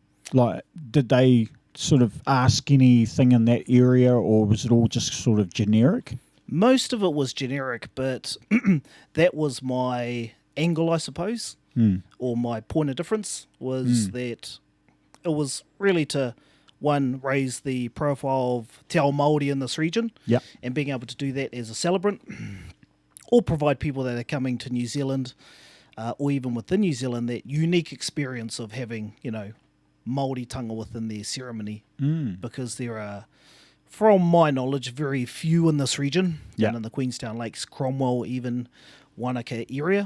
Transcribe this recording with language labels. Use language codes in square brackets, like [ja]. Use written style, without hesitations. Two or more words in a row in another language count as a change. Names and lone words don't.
[en] Like, did they sort of ask anything in that area, or was it all just sort of generic? Most of it was generic, but that was my angle, I suppose, or my point of difference was that it was really to, one, raise the profile of [mi] te ao Māori [en] in this region, Yep. and being able to do that as a celebrant, or provide people that are coming to New Zealand, or even within New Zealand, that unique experience of having, Māori tanga within their ceremony, because there are, from my knowledge, very few in this region, down in the Queenstown Lakes, Cromwell, even Wanaka area.